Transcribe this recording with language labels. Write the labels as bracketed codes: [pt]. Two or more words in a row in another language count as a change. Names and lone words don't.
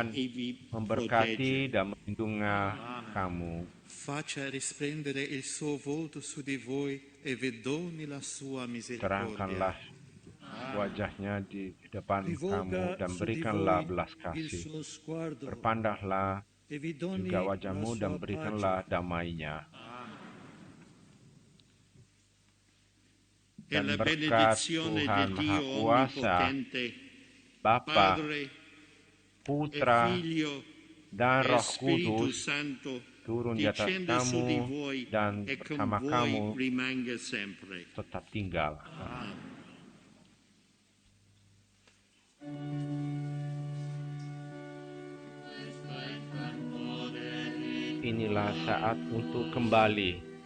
[id] Tuhan [it] e vi [id] memberkati [it] protegge. [id] dan melindungi kamu. [it] Faccia risplendere il suo volto su di voi e vi doni la sua [id] Terangkanlah [it] misericordia. [id] wajahnya di depan [it] Rivolga [id] kamu dan [it] su di [id] berikanlah [it] voi [id] belas [it] il [id] kasih. [it] suo sguardo [id] Berpandanglah [it] e vi [id] juga [it] doni la [id] wajahmu [it] sua [id] dan berikanlah [it] pace. [id] damainya. [it] E [id] Dan [it] la [id] berkat [it] benedizione di [id] Tuhan Maha [it] Dio [id] Kuasa, [it] Onnipotente, [id] Bapa, [it] Padre e [id] Putra, [it] Figlio [id] dan [it] e [id] Roh [it] Spirito [id] Kudus [it] Santo, [id] turun di atas [it] discenda su di [id] kamu [it] voi [id] dan [it] e con [id] bersama [it] voi [id] kamu [it] rimanga sempre. [id] tetap tinggal. Inilah saat untuk kembali.